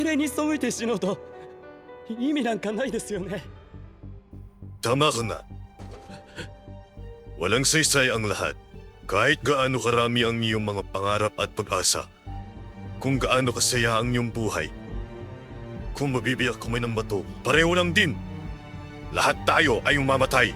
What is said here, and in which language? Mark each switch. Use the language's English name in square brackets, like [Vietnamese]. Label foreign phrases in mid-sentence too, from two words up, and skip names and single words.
[Japanese] それに背いて死のうと意味なんかないですよね。 [Filipino] Tama ka na. Walang saysay ang lahat. Kahit gaano karami ang iyong mga pangarap at pag-asa. Kung gaano kasaya ang iyong buhay. Kung mabibiyak ka man ng bato, pareho lang din. Lahat tayo ay mamatay.